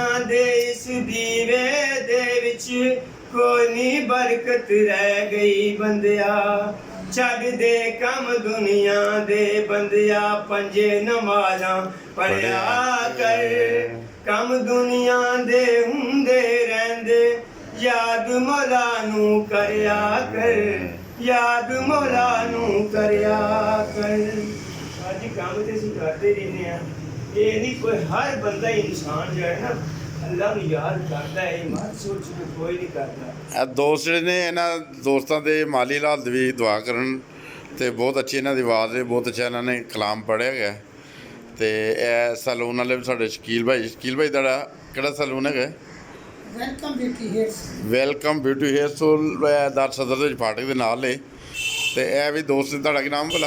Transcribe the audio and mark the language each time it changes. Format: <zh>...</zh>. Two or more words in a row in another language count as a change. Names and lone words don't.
<pa>ਦੇ ਇਸ ਦੀਵੇ ਦੇ ਵਿਚ ਕੋਈ ਨਹੀਂ ਬਰਕਤ ਰਹਿ ਗਈ ਬੰਦਿਆ ਛੱਡ ਦੇ ਕੰਮ ਦੁਨੀਆ ਦੇ ਬੰਦਿਆ ਪੰਜੇ ਨਮਾਜ਼ਾਂ ਪੜ੍ਹਿਆ ਕਰ ਕੰਮ ਦੁਨੀਆ ਦੇ ਹੁੰਦੇ ਰਹਿੰਦੇ ਯਾਦ ਮੌਲਾ ਨੂੰ ਕਰਿਆ ਕਰ ਯਾਦ ਮੌਲਾ ਨੂੰ ਕਰਿਆ ਕਰ याद मौला नू करया कर। ਅੱਜ ਕਾਮ ਤੇ ਅਸੀਂ ਕਰਦੇ ਰਹਿਣੇ ਆ ਯੇ ਨਹੀਂ ਕੋਈ ਹਰ ਬੰਦਾ ਇਨਸਾਨ ਜੋ ਹੈ ਨਾ ਅੱਲਾਹ ਨੂੰ ਯਾਦ ਕਰਤਾ ਹੈ ਮਤ ਸੋਚ ਕੇ ਕੋਈ ਨਹੀਂ ਕਰਤਾ। ਇਹ ਦੋਸਤ ਜਿਹੜੇ ਨੇ ਇਹਨਾਂ ਦੋਸਤਾਂ ਦੇ ਮਾਲੀ ਹਾਲਾਤ ਦੀ ਵੀ ਦੁਆ ਕਰਨ ਤੇ ਬਹੁਤ ਅੱਛੀ ਇਹਨਾਂ ਦੀ ਆਵਾਜ਼ ਹੈ ਬਹੁਤ ਅੱਛਾ ਇਹਨਾਂ ਨੇ ਕਲਾਮ ਪੜ੍ਹਿਆ ਗਿਆ ਤੇ ਇਹ ਸੈਲੂਨ ਵਾਲੇ ਵੀ ਸਾਡੇ ਸ਼ਕੀਲ ਭਾਈ ਤੁਹਾਡਾ ਕਿਹੜਾ ਸੈਲੂਨ ਹੈਗਾ? ਵੈਲਕਮ ਬਿਊਟੀ ਹੇਅਰ ਸਲੂਨ ਦਰ ਸਦਰ ਦੇ ਫਾਟਕ ਦੇ ਨਾਲ ਨੇ ਤੇ ਇਹ ਵੀ ਦੋਸਤ ਨੇ ਤੁਹਾਡਾ ਕੀ ਨਾਮ ਭਲਾ?</pa>